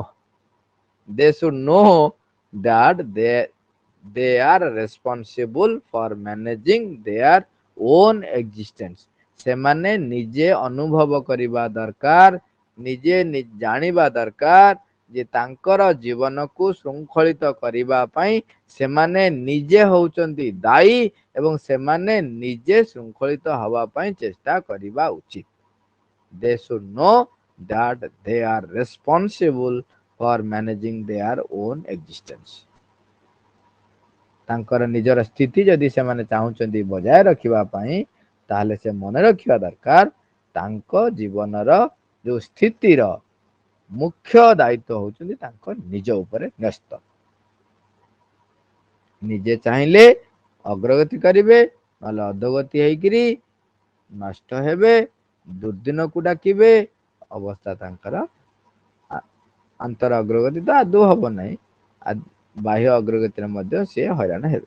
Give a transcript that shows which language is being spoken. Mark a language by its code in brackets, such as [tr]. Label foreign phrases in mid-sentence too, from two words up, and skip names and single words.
[en] they should know that they are responsible for managing their own existence, [or] ସେମାନେ ନିଜେ ଅନୁଭବ କରିବା ଦରକାର, ନିଜେ ଜାଣିବା ଦରକାର ଯେ ତାଙ୍କର ଜୀବନକୁ ଶୃଙ୍ଖଳିତ କରିବା ପାଇଁ ସେମାନେ ନିଜେ ହଉଛନ୍ତି ଦାୟୀ ଏବଂ ସେମାନେ ନିଜେ ଶୃଙ୍ଖଳିତ ହବା ପାଇଁ ଚେଷ୍ଟା କରିବା ଉଚିତ। [en] they should know that they are responsible for managing their own existence, [or] ତାଙ୍କର ନିଜର ସ୍ଥିତି ଯଦି ସେମାନେ ଚାହୁଁଛନ୍ତି ବଜାୟ ରଖିବା ପାଇଁ, ତାହେଲେ ସେ ମନେ ରଖିବା ଦରକାର ତାଙ୍କ ଜୀବନର ଯୋଉ ସ୍ଥିତିର ମୁଖ୍ୟ ଦାୟିତ୍ୱ ହଉଛନ୍ତି ତାଙ୍କ ନିଜ ଉପରେ ନ୍ୟସ୍ତ। ନିଜେ ଚାହିଁଲେ ଅଗ୍ରଗତି କରିବେ, ନହେଲେ ଅଧୋଗତି ହେଇକିରି ନଷ୍ଟ ହେବେ, ଦୁର୍ଦିନକୁ ଡାକିବେ, ଅବସ୍ଥା ତାଙ୍କର ଅନ୍ତର ଅଗ୍ରଗତି ତ ଆଦୌ ହବ ନାହିଁ, ବାହ୍ୟ ଅଗ୍ରଗତିରେ ମଧ୍ୟ ସେ ହଇରାଣ ହେବେ।